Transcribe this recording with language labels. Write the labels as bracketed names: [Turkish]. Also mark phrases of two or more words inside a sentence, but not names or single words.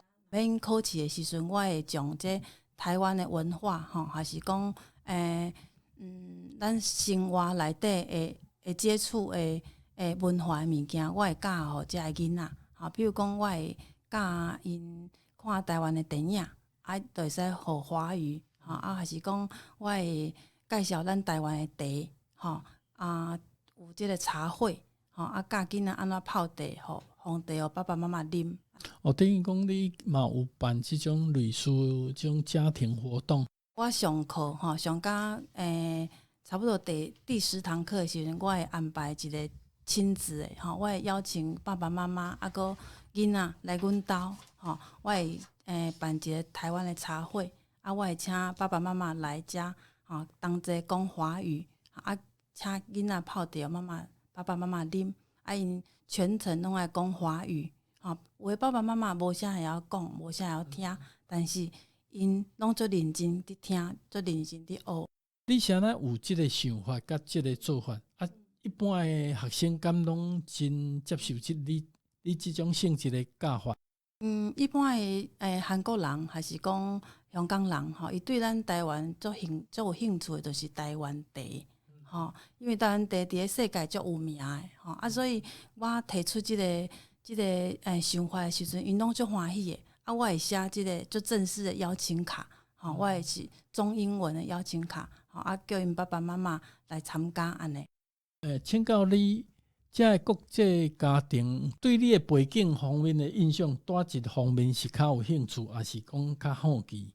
[Min Nan Chinese] 免考试的时阵，我会将这台湾的文化吼，还是讲咱生活内底会接触的文化的物件，我会教互遮个囡仔。吼，比如讲，我会教因看台湾的电影，啊，就会使学华语。吼，啊，还是讲我会介绍咱台湾的茶，吼，啊，有即个茶会，吼，啊，教囡仔安怎泡茶，吼，烘茶互爸爸妈妈啉。等于讲你嘛有办即种类似即种家庭活动。我上课吼，上到差不多第10堂课的时阵，我会安排一个亲子的吼，我会邀请爸爸妈妈啊个囡仔来阮兜吼，我会办一个台湾的茶会，啊，我会请爸爸妈妈来遮吼，同齐讲华语，啊，请囡仔泡茶，爸爸妈妈啉，啊，因全程拢爱讲华语。吼，有的爸爸妈妈无啥会晓讲，无啥会晓听，但是因拢足认真伫听，足认真伫学。你啥呢有即个想法甲即个做法？啊，一般的学生敢拢真接受你即种性质的教法？一般的韩国人还是讲香港人吼，伊对咱台湾足有兴趣的，就是台湾茶吼，因为台湾茶伫咧世界足有名的吼，啊，所以我提出即个想法的时阵，因拢足欢喜的。啊，我会写即个足正式的邀请卡， 我的是中英文的邀请卡，叫因爸爸妈妈来参加安尼。请教你，这个国际家庭对你的背景方面的印象，哪一方面是较有兴趣，还是讲较好奇？